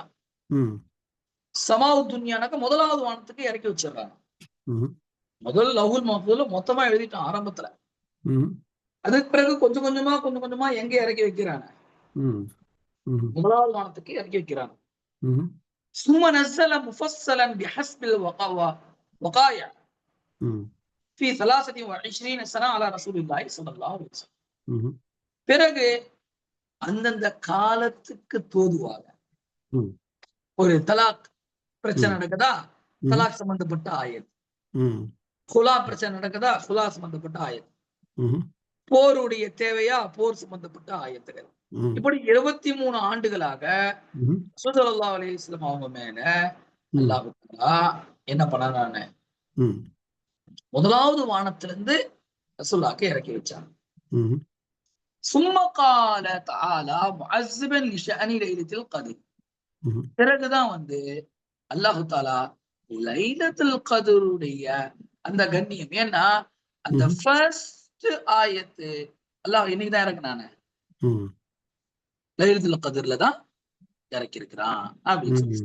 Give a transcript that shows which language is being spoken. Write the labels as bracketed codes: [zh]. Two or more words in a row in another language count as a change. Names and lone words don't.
[ta] ம். ஸமாஉ துன்யானாக்க முதலாவது வானத்துக்கு இறக்கி வச்சிடுறாங்க. ம்ஹ்ம். முதல் லவ்ஹுல் மஹ்ஃபூதுல மொத்தமா எழுதிட்டான் ஆரம்பத்துல. ம். அதுக்கு பிறகு கொஞ்சம் கொஞ்சமா எங்க இறக்கி வைக்கிறாங்க? ம். ம்ஹ்ம். முதலாவது வானத்துக்கு இறக்கி வைக்கிறாங்க. ம்ஹ்ம். [ar] ثم نزل مفصلا بحسب الوقائع ம். في 23 سنة على رسول الله صلى الله عليه وسلم. ம்ஹ்ம். [ta] பிறகு அந்தந்த காலத்துக்கு தோதுவாக ம். ஒரு தலாக் பிரச்சனை ம். நடக்குதா? ம்ஹ்ம். தலாக் சம்பந்தப்பட்ட ஆயத். ம். ஹுலா பிரச்சனை நடக்குதா? ஹுலா சம்பந்தப்பட்ட ஆயத். ம்ஹ்ம். போருடைய தேவையா? போர் சம்பந்தப்பட்ட ஆயத்துகள். ம். இப்படி 23 ஆண்டுகளாக ம்ஹ்ம். ரசூல் [ar] صلى الله عليه وسلم [ta] அவங்க மேல ம். [ar] الله تعالى [ta] என்ன பண்ணானானே, ம். முதலாவது வானத்திலிருந்து ரசூலுல்லாஹ்க்கு இறக்கி வச்சாங்க. ம்ஹ்ம். [ar] ثم قال تعالى معذبا لشأن ليلة القدر. ம்ஹ்ம். [ta] பிறகுதான் வந்து [ar] الله تعالى [ta] லைலத்துல் கத்ருடைய அந்த கண்ணியம். ஏன்னா அந்த ம்ஹ்ம். ஃபர்ஸ்ட் ஆயத்து அல்லாஹ் இன்னைக்கு தான் இறக்குனானே. ம். லைலத்துல் கத்ர்ல தான் இறக்கி இருக்கிறான் அப்படின்னு சொல்லி.